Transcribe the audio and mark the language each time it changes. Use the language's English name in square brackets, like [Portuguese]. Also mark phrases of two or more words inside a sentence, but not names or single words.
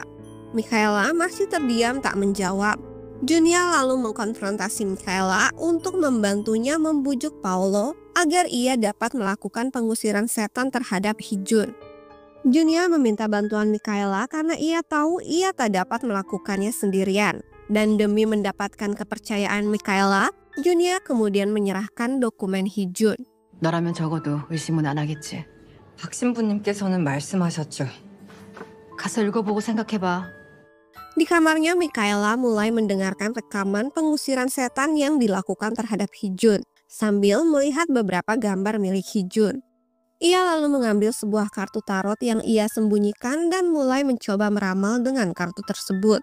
[Indonesian] Mikaela masih terdiam tak menjawab. Junia lalu mengkonfrontasi Mikaela untuk membantunya membujuk Paulo agar ia dapat melakukan pengusiran setan terhadap Hee-jun. Junia meminta bantuan Mikaela karena ia tahu ia tak dapat melakukannya sendirian. Dan demi mendapatkan kepercayaan Mikaela, Junia kemudian menyerahkan dokumen Hee-jun. [Korean] 너라면 적어도 의심은 안 하겠지. 박 신부님께서는 말씀하셨죠. 가서 읽어보고 생각해봐. [Indonesian] Di kamarnya, Mikaela mulai mendengarkan rekaman pengusiran setan yang dilakukan terhadap Hee-jun sambil melihat beberapa gambar milik Hee-jun. Ia lalu mengambil sebuah kartu tarot yang ia sembunyikan dan mulai mencoba meramal dengan kartu tersebut.